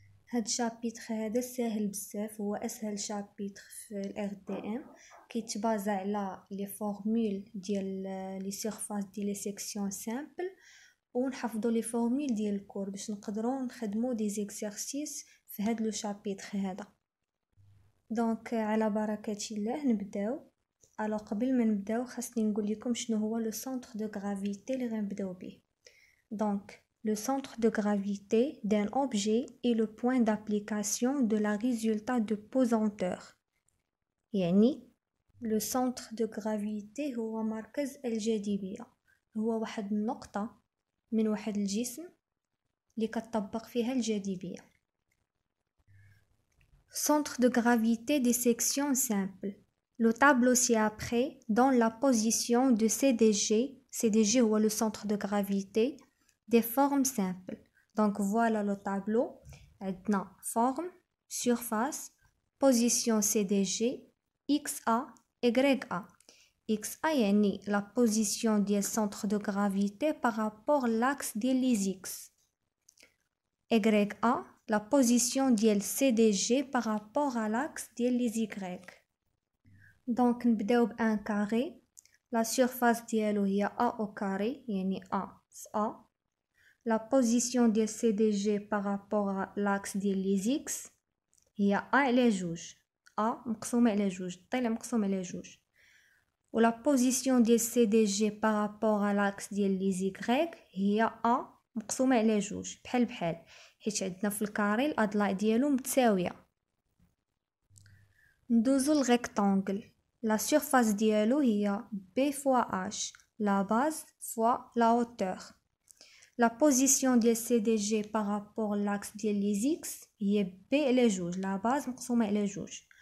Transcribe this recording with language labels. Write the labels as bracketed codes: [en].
[ar] هاد الشابيتر هذا ساهل بزاف، هو اسهل شابيتر في الار دي ام، كيتبازا على لي فورمول ديال لي سيرفاس ديال لي سيكسيون سامبل، ونحفظوا لي فورمول ديال الكور باش نقدروا نخدموا دي زيكسيرسيس في هاد لو شابيتر هذا. دونك على بركه الله نبداو. الو قبل ما نبداو خاصني نقول لكم شنو هو لو سونتر دو غرافيتي اللي غنبداو به. دونك [fr] le centre de gravité d'un objet est le point d'application de la résultat de pesanteur. [ar] يعني [fr] le centre de gravité [ar] هو مركز الجاذبية، هو واحد النقطة من واحد الجسم اللي كتطبق فيها الجاذبية. [fr] Centre de gravité des sections simples. Le tableau ci-après donne la position de CDG. CDG هو le centre de gravité des formes simples. Donc voilà le tableau. [ar] عندنا [fr] forme, surface, position CDG, XA, YA. XA يعني la position du centre de gravité par rapport à l'axe des X. YA la position du CDG par rapport à l'axe des Y. [ar] Donc نبداو بان كاري. [fr] La surface [ar] ديالو هي [fr] A au carré [ar] يعني [fr] A A. La position du CDG par rapport à l'axe des X [ar] هي A على جوج، [fr] A مقسومة على جوج، الضلع مقسوم على جوج. [ar] و [fr] la position du CDG par rapport à l'axe des Y [ar] هي A مقسومة على جوج، بحال بحال، حيت عندنا في الكاري الأضلاع ديالو متساوية. ندوزو الريكتانغل. [fr] La surface [ar] ديالو هي [fr] B fois H، la base fois la hauteur. La position du CDG par rapport à l'axe des X [ar] هي B على جوج، [fr] la base [ar] مقسومة على جوج.